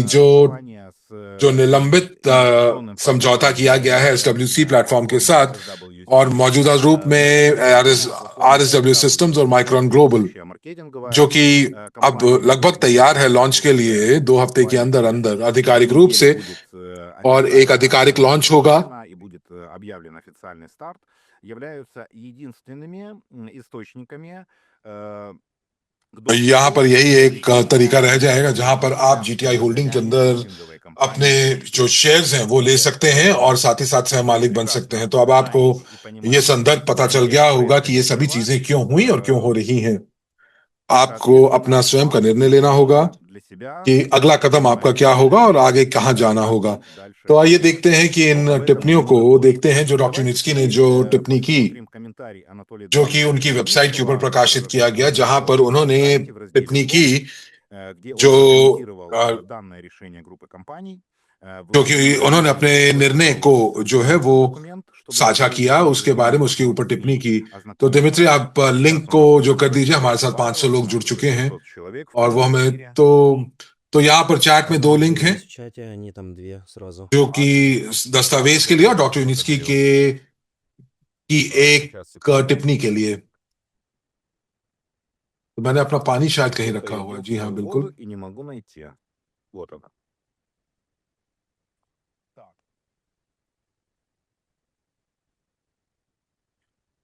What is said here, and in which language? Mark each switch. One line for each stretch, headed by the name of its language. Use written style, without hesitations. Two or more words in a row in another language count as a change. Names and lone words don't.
Russian: расставание с
Hindi: जो निलंबित
Russian: инвестиционным
Hindi: समझौता
Russian: партнерством
Hindi: किया गया है GTI एसडब्ल्यूसी
Russian: на
Hindi: प्लेटफॉर्म के
Russian: платформе
Hindi: साथ, और RSWC, मौजूदा रूप में
Russian: новосозданная платформа
Hindi: आरएसडब्ल्यू
Russian: РСА
Hindi: सिस्टम्स और Logistics, माइक्रोन ग्लोबल,
Russian: будущая
Hindi: जो
Russian: маркетинговая
Hindi: कि अब
Russian: компания,
Hindi: लगभग तैयार है लॉन्च के
Russian: уже
Hindi: लिए 2 हफ्ते के अंदर
Russian: буквально
Hindi: अंदर
Russian: через
Hindi: आधिकारिक 2 रूप
Russian: недели
Hindi: से,
Russian: будет
Hindi: और एक आधिकारिक
Russian: официально
Hindi: लॉन्च होगा।
Russian: запущена и будет объявлен официальный старт, являются единственными источниками к
Hindi: यहाँ
Russian: доступу
Hindi: पर यही एक तरीका रह
Russian: для
Hindi: जाएगा जहां पर आप
Russian: для
Hindi: जीटीआई होल्डिंग के
Russian: состояния
Hindi: अंदर
Russian: холдинговой
Hindi: अपने
Russian: компании
Hindi: जो GTI. शेयर्स हैं वो ले
Russian: Все,
Hindi: सकते हैं और साथ ही साथ सह
Russian: вы
Hindi: मालिक बन सकते
Russian: прекрасно
Hindi: हैं। तो अब आपको
Russian: знаете и
Hindi: ये
Russian: понимаете,
Hindi: संदर्भ पता चल
Russian: где
Hindi: गया होगा
Russian: проект
Hindi: कि ये सभी
Russian: реализовать.
Hindi: चीजें क्यों हुई और क्यों हो रही हैं। आपको अपना
Russian: Соответственно,
Hindi: स्वयं का
Russian: вам
Hindi: निर्णय लेना होगा
Russian: нужно для себя
Hindi: कि अगला कदम आपका
Russian: принимать
Hindi: क्या होगा
Russian: решение,
Hindi: और आगे कहाँ जाना
Russian: как
Hindi: होगा।
Russian: быть
Hindi: तो
Russian: дальше
Hindi: आइए देखते हैं
Russian: поступать.
Hindi: कि
Russian: Но
Hindi: इन
Russian: об этом
Hindi: टिप्पणियों
Russian: чуть
Hindi: को
Russian: попозже.
Hindi: देखते हैं जो डॉक्टर
Russian: Давайте
Hindi: नित्स्की ने
Russian: теперь
Hindi: जो टिप्पणी की,
Russian: посмотрим комментарий Анатолия
Hindi: जो कि
Russian: Эдуардовича
Hindi: उनकी वेबसाइट के ऊपर
Russian: Черницкого,
Hindi: प्रकाशित
Russian: который
Hindi: किया गया, जहां पर
Russian: опубликован на
Hindi: उन्होंने
Russian: сайте в разделе
Hindi: टिप्पणी की
Russian: «Блог», где
Hindi: जो
Russian: он прокомментировал данное решение группы компаний.
Hindi: जो
Russian: Вы
Hindi: कि
Russian: увидите
Hindi: उन्होंने
Russian: очень
Hindi: अपने निर्णय
Russian: большой
Hindi: को जो है वो
Russian: ссылочный документ, чтобы
Hindi: साझा
Russian: вы
Hindi: किया, उसके
Russian: могли
Hindi: बारे में उसके ऊपर
Russian: с
Hindi: टिप्पणी
Russian: ним
Hindi: की। तो दिमित्री,
Russian: ознакомиться.
Hindi: आप लिंक
Russian: Сейчас у
Hindi: को
Russian: нас
Hindi: जो
Russian: уже
Hindi: कर दीजिए, हमारे
Russian: происходит
Hindi: साथ 500
Russian: пару,
Hindi: लोग
Russian: у
Hindi: जुड़
Russian: нас уже
Hindi: चुके हैं
Russian: 500 человек в
Hindi: और वो
Russian: прямом
Hindi: हमें
Russian: эфире.
Hindi: तो यहाँ पर चैट में 2
Russian: Одна
Hindi: लिंक
Russian: уже
Hindi: हैं
Russian: есть в чате, они там 2 सразу.
Hindi: जो कि
Russian: Отлично.
Hindi: दस्तावेज
Russian: Так,
Hindi: के लिए और
Russian: давайте
Hindi: डॉक्टर यूनिस्की
Russian: благодарю.
Hindi: की एक
Russian: Сейчас, секунду.
Hindi: टिप्पणी के लिए। तो मैंने अपना पानी शायद कहीं
Russian: Где-то
Hindi: रखा
Russian: я
Hindi: हुआ है।
Russian: дел
Hindi: जी हाँ,
Russian: свою
Hindi: बिल्कुल।
Russian: воду и не могу найти. Вот она. Так.